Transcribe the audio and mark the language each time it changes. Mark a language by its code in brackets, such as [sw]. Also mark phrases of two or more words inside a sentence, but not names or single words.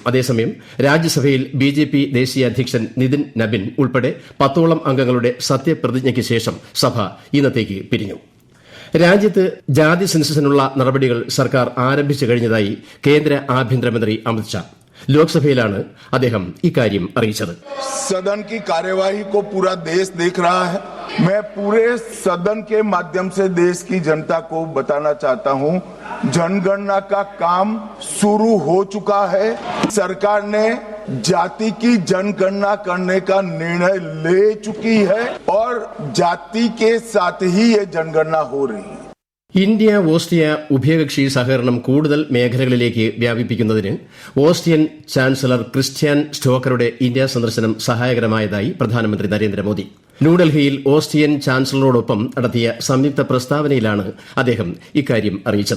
[ml] അതേസമയം രാജ്യസഭയിൽ BJP ദേശീയ അധ്യക്ഷൻ നിതിൻ നബിൻ ഉൾപ്പെടെ 10ഓളം അംഗങ്ങളുടെ സത്യപ്രതിജ്ഞയ്ക്ക് ശേഷം സഭ ഇന്നത്തേക്ക് പിരിഞ്ഞു. രാജ്യത്ത് ജാതി സെൻസസിനുള്ള നടപടികൾ സർക്കാർ ആരംഭിച്ചു കഴിഞ്ഞതായി കേന്ദ്ര ആഭ്യന്തരമന്ത്രി അമിത്ഷാ. ലോക്സഭയിലാണ് അദ്ദേഹം ഇക്കാര്യം അറിയിച്ചത്. [hi] सदन की कार्यवाही को पूरा देश देख रहा है. मैं पूरे सदन के माध्यम से देश की जनता को बताना चाहता हूं, जनगणना का काम शुरू हो चुका है. सरकार ने जाति की जनगणना करने का निर्णय ले चुकी है और जाति के साथ ही ये जनगणना हो रही है. [ml] ഇന്ത്യ ഓസ്ട്രിയ ഉഭയകക്ഷി സഹകരണം കൂടുതൽ മേഖലകളിലേക്ക് വ്യാപിപ്പിക്കുന്നതിന് ഓസ്ട്രിയൻ ചാൻസലർ ക്രിസ്ത്യൻ സ്റ്റോക്കറുടെ ഇന്ത്യ സന്ദർശനം സഹായകരമായതായി പ്രധാനമന്ത്രി നരേന്ദ്രമോദി. ന്യൂഡൽഹിയിൽ ഓസ്ട്രിയൻ ചാൻസലറോടൊപ്പം നടത്തിയ സംയുക്ത പ്രസ്താവനയിലാണ് അദ്ദേഹം ഇക്കാര്യം അറിയിച്ചത്.